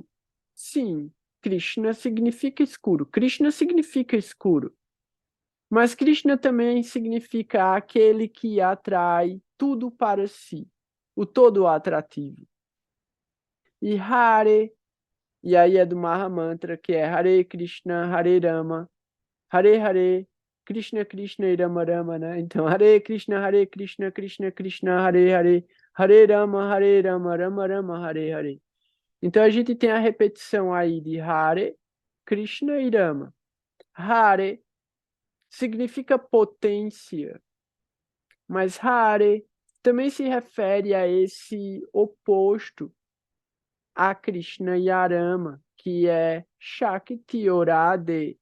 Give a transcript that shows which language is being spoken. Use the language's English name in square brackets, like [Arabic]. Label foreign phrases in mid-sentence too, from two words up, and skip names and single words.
[Portuguese] Sim, Krishna significa escuro. Krishna significa escuro. Mas Krishna também significa aquele que atrai tudo para si, o todo atrativo. E Hare, e aí é do Mahamantra, que é Hare Krishna, Hare Rama, Hare Hare, Krishna Krishna e Rama Rama, né? Então, [Sanskrit] Hare Krishna, Krishna Krishna, Hare Hare, Hare Rama, Rama Rama, Hare Hare. [Portuguese] Então, a gente tem a repetição aí de Hare, Krishna e Rama. Hare significa potência, mas Hare também se refere a esse oposto a Krishna e a Rama, que é Shakti ou Radhe.